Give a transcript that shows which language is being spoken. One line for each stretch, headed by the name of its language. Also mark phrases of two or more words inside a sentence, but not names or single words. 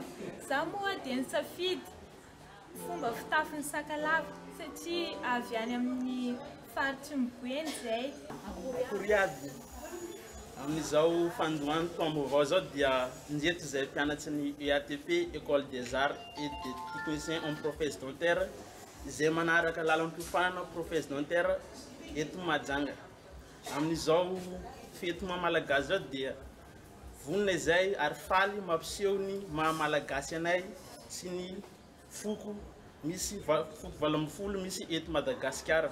Malagasy: Zaho moa dia nisafidy fomba fitafin'ny sakalava satria avy any amin'ny faritsy Mboeny izay. Koriady amin'izao fandohany taom-baovao zao dia njeto izay mpianatry ny EATP École des Arts et des Techniciens en
French: Professe Dentaire
Malagasy: izay manaraka lalan'ny mpiofana professe dentaire eto Mahajanga. Amin'izao fety maha-malagasy zao dia vonona izay ary faly mampiseho ny maha-malagasy anay sy ny foko misy foko 12 misy eto Madagasikara.